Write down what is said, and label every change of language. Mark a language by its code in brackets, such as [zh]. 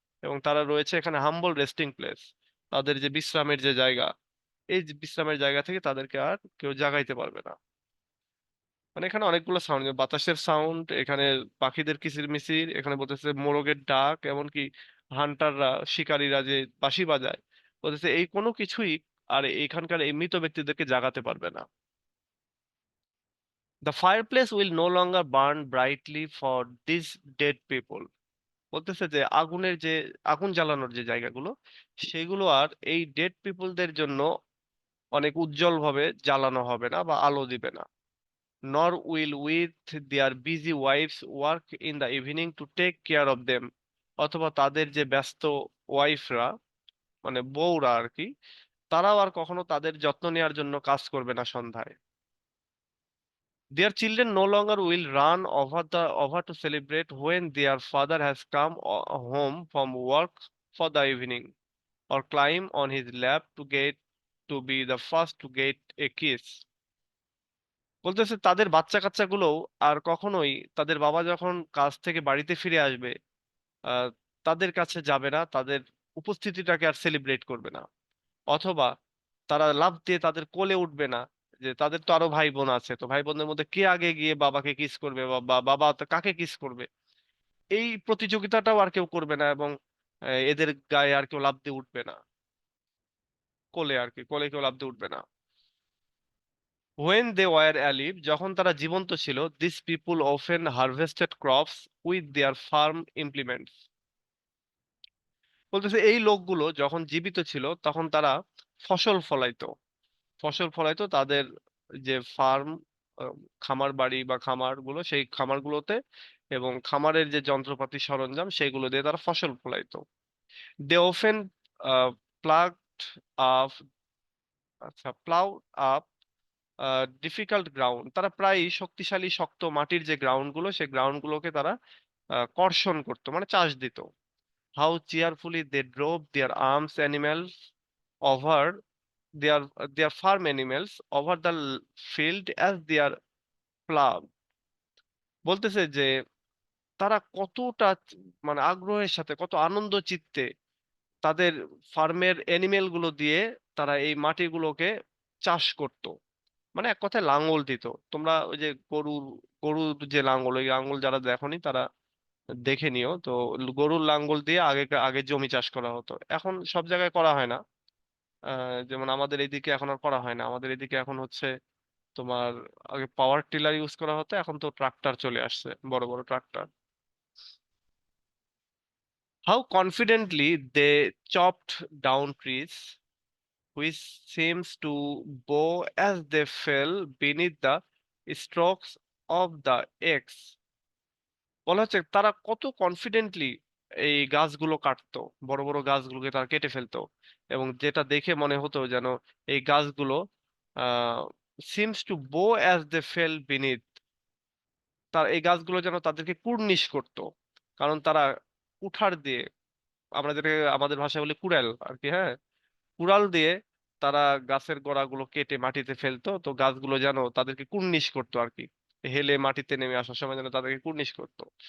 [bn] এবং তারা রয়েছে এখানে হাম্বল রেস্টিং প্লেস, তাদের যে বিশ্রামের যে জায়গা, এই যে বিশ্রামের জায়গা থেকে তাদেরকে আর কেউ জাগাইতে পারবে না। মানে এখানে অনেকগুলো সাউন্ড, বাতাসের সাউন্ড, এখানে পাখিদের কিচিরমিচির, এখানে বলতেছে মোরগের ডাক, এমনকি হান্টাররা, শিকারীরা যে বাঁশি বাজায়, বলতেছে এই কোনো কিছুই আর এখানকার এই মৃত ব্যক্তিদেরকে জাগাতে পারবে না। [en] The fireplace will no longer burn brightly for these dead people. [bn] বলতেছে যে আগুন জ্বালানোর যে জায়গাগুলো, সেগুলো আর এই ডেড পিপলদের জন্য অনেক উজ্জ্বল ভাবে জ্বালানো হবে না বা আলো দিবে না। [en] Nor will with their busy wives work in the evening to take care of them. [bn] অথবা তাদের যে ব্যস্ত ওয়াইফরা, মানে বউরা আর কি, তারাও আর কখনো তাদের যত্ন নেওয়ার জন্য কাজ করবে না সন্ধ্যায়। [en] Their children no longer will run over to celebrate when their father has come home from work for the evening, or climb on his lap to be the first to get a kiss. [bn] বলতেছে তাদের বাচ্চা কাচ্চাগুলোও আর কখনোই তাদের বাবা যখন কাজ থেকে বাড়িতে ফিরে আসবে, আহ তাদের কাছে যাবে না, তাদের উপস্থিতিটাকে আর সেলিব্রেট করবে না। অথবা তারা লাফ দিয়ে তাদের কোলে উঠবে না, যে তাদের তো আরো ভাই বোন আছে, তো ভাই বোনদের মধ্যে কে আগে গিয়ে বাবাকে কিস করবে, বা বাবা তো কাকে কিস করবে, এই প্রতিযোগিতাটাও আর কেউ করবে না। এবং এদের গায়ে আর কেউ লাফ দিয়ে উঠবে না, কোলে আর কি, কোলে কেউ লাফ দিয়ে উঠবে না। [en] When they were alive, [bn] যখন তারা জীবন্ত ছিল, [en] these people often harvested crops with their farm implements. [bn] বলতেছে এই লোকগুলো যখন জীবিত ছিল তখন তারা ফসল ফলাইতো, তাদের যে ফার্ম, খামার বাড়ি বা খামারগুলো, সেই খামারগুলোতে, এবং খামারের যে যন্ত্রপাতি সরঞ্জাম সেগুলো দিয়ে তারা ফসল ফলাইতো। [en] they often plugged up plough up difficult ground, [bn] তারা প্রায়ই শক্তিশালী শক্ত মাটির যে গ্রাউন্ড গুলো, সেই গ্রাউন্ড গুলোকে তারা কর্ষণ করতো, মানে চাষ দিত। [en] How cheerfully they drove their arms animals over their farm animals over the field as their plow. [bn] বলতেছে যে তারা কতটা মানে আগ্রহের সাথে, কত আনন্দ চিত্তে তাদের ফার্মের এনিমেল গুলো দিয়ে তারা এই মাটিগুলোকে চাষ করত। মানে এক কথায় লাঙ্গল দিত। তোমরা ওই যে গরুর যে লাঙ্গল, ওই লাঙ্গল যারা দেখোনি তারা দেখে নিও তো। গরুর লাঙ্গল দিয়ে আগে জমি চাষ করা হতো, এখন সব জায়গায় করা হয় না। যেমন আমাদের এইদিকে এখন আর করা হয় না, আমাদের এদিকে এখন হচ্ছে তোমার, আগে পাওয়ার টিলার ইউজ করা হতো, এখন তো ট্রাক্টর চলে আসছে, বড় বড় tractor. [en] How confidently they chopped down trees, which seems to bow as they fell beneath the strokes of the axe. [bn] বলা হচ্ছে তারা কত কনফিডেন্টলি এই গাছগুলো কাটতো, বড় বড় গাছগুলোকে তারা কেটে ফেলতো, এবং যেটা দেখে মনে হতো যেন এই গাছগুলো আহ [en] seems to bow as they fell beneath, [bn] তার এই গাছগুলো যেন তাদেরকে কুর্নিশ করতো, কারণ তারা কুঠার দিয়ে, আমরা যেটাকে আমাদের ভাষায় বলি কুড়াল আর কি, হ্যাঁ, কুড়াল দিয়ে তারা গাছের গোড়াগুলো কেটে মাটিতে ফেলতো, তো গাছগুলো যেন তাদেরকে কুর্নিশ করতো আর কি, হেলে মাটিতে নেমে আসার সময় যেন তাদেরকে কুর্নিশ করতো।